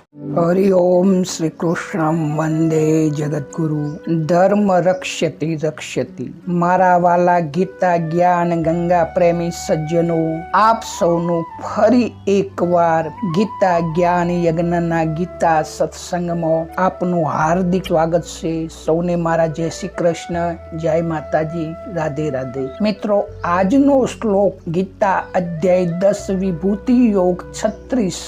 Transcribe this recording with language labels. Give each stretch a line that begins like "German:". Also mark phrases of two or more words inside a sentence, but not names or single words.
Sanskrit: हरि ओम श्री कृष्ण वंदे जगद्गुरु धर्म रक्षति रक्षति।
Gujarati: મારા વ્હાલા ગીતા જ્ઞાન ગંગા પ્રેમી સજ્જનો, આપ सौનું ફરી એકવાર ગીતા જ્ઞાન યજ્ઞના ગીતા સત્સંગમાં આપનું હાર્દિક સ્વાગત છે। સૌને મારા જય શ્રી કૃષ્ણ, જય માતાજી, રાધે રાધે। મિત્રો, આજનો શ્લોક ગીતા અધ્યાય 10 વિભૂતિ યોગ 36।